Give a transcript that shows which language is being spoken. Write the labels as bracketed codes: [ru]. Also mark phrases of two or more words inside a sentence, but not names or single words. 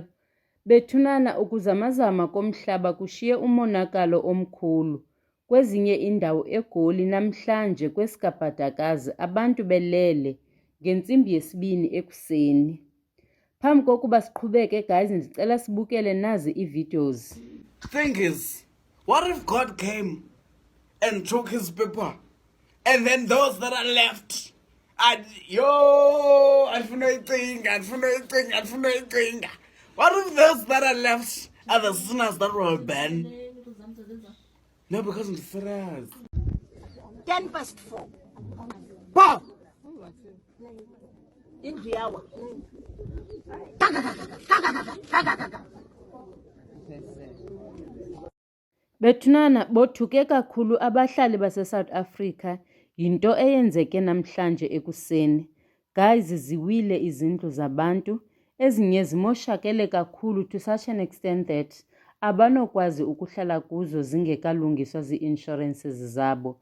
[xh] Bethunana ukuzamazama komhlaba kushiye umonakalo omkhulu. Kwezinye indawo eGoli namhlanje kweSkabhadakazi abantu belele ngentsimbi yesibini ekuseni. Phambi kokuba siqhubeke guys, ndicela sibukele nazi iivideos. [en] Thing is, what if God came and took his people and then those that are left and what if those that are left are the sinners that will burn? No, because it's serious. 4:10. Bob! In the hour. [xh] Bethunana bothuke kakhulu abahlali base-South Africa yinto eyenzeke namhlanje ekuseni. Guys, ziwile izindlu zabantu, ezinye zimoshakele kakhulu [en] to such an extent that [xh] abanokwazi ukuhlala kuzo zingekalungiswa zii-insurances zabo.